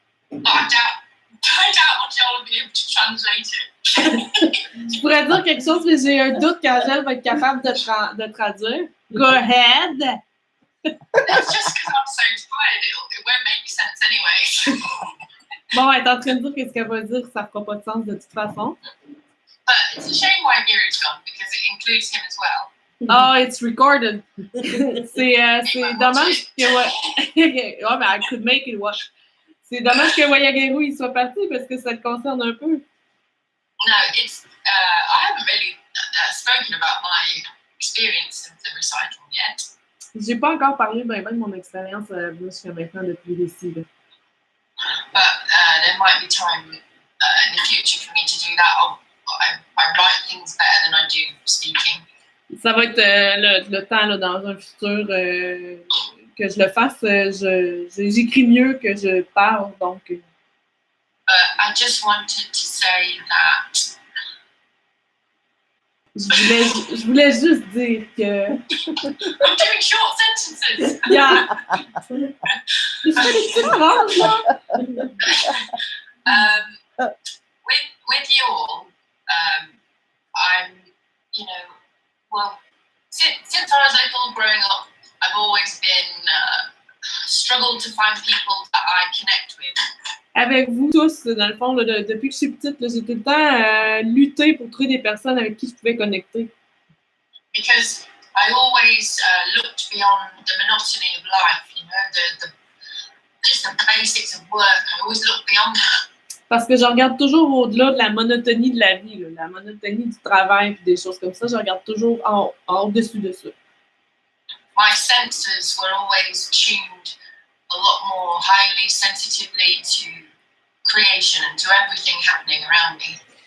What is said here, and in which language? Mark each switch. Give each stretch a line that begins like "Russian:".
English: But I doubt Angel will be able to translate it.
French: Je pourrais dire quelque chose, mais j'ai un doute qu'Angèle va être capable de traduire.
English: Go ahead. That's just because I'm so tired. It won't make sense anyway.
French: Bon, elle est en train de dire qu'est-ce qu'elle va dire, ça fera pas de sens de toute façon.
English: But it's a shame why Gary's gone, because it includes him as well. Oh, it's recorded.
French: C'est dommage que... Ouais, mais
English: I could make it work.
French: C'est dommage que Wayagaru il soit parti parce que ça le concerne un peu.
English: No, it's... I haven't really spoken about my experience of the recital yet.
French: J'ai pas encore parlé de mon expérience jusqu'à maintenant depuis les ici.
English: But there might be time in the future for me to do that. I write things better than I do speaking.
French: Ça va être le temps là, dans un futur que je le fasse. J'écris mieux que je parle, donc.
English: I just wanted to say that.
French: Je voulais juste dire que.
English: I'm doing short sentences. Yeah.
French: Je fais des petites phrases là.
English: With you all, I'm, well, since I was little growing up, I've always been struggled to find people that I connect with.
French: Avec vous tous, dans le fond, là, depuis que je suis petite, là, j'ai tout le temps lutté pour trouver des personnes avec qui je pouvais connecter.
English: Because I always looked beyond the monotony of life, just the basics of work. I always looked beyond that.
French: Parce que je regarde toujours au-delà de la monotonie de la vie, là, la monotonie du travail et des choses comme ça. Je regarde toujours en dessus de ça.
English: My senses were always tuned a lot more highly sensitively to creation and to everything happening around me.